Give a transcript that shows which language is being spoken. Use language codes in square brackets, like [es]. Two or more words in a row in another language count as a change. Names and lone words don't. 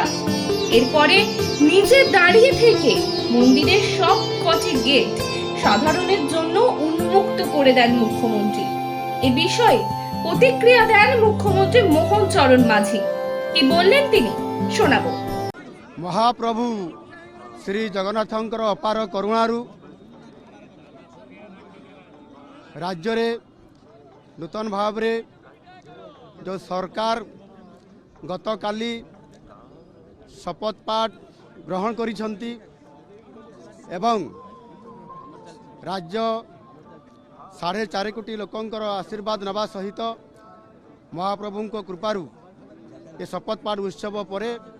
[bn] এরপরে নিজে দাঁড়িয়ে থেকে মন্দিরের সব কটি গেট সাধারণের জন্য উন্মুক্ত করে দেন মুখ্যমন্ত্রী। এ বিষয়ে প্রতিক্রিয়া দেন মুখ্যমন্ত্রী মোহন চরণ মাঝি। কি বললেন তিনি শোনাবো। [or] মহাপ্রভু শ্রী জগন্নাথଙ୍କର ଅପାର କରୁଣାରୁ ରାଜ୍ୟରେ ନୂତନ ଭାବରେ ଯେଉଁ ସରକାର ଗତକାଲି ଶପଥ ପାଠ ଗ୍ରହଣ କରିଛନ୍ତି ଏବଂ ରାଜ୍ୟ 4.5 କୋଟି ଲୋକଙ୍କର ଆଶୀର୍ବାଦ ନେବା ସହିତ ମହାପ୍ରଭୁଙ୍କ କୃପାରୁ ଏ ଶପଥ ପାଠ ଉତ୍ସବ ପରେ